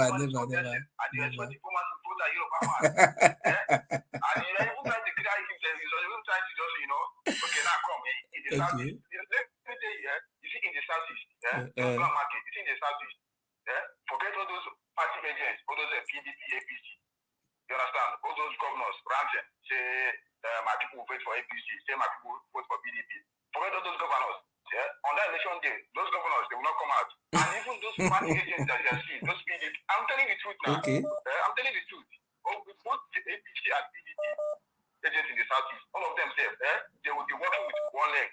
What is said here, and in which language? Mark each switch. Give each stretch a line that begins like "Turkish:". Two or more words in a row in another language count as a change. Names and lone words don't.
English: And you expect Igbo man to vote a Yoruba man. And you even trying to cry himself. He's even trying to just, okay, now come. In the Southeast. Let me tell you, you see in the Southeast, market, you see in the Southeast, forget all those party agents, all those PDP, APC. You understand? All those governors ranting, say my people vote for APC, say my people vote for PDP. Forget all those governors. On that election day, those governors, they will not come out. And even those party agents that you are seeing, those PDP, I'm telling the truth now. Okay. I'm telling the truth. Both the APC and PDP agents in the Southeast, all of them say, they will be working with one leg.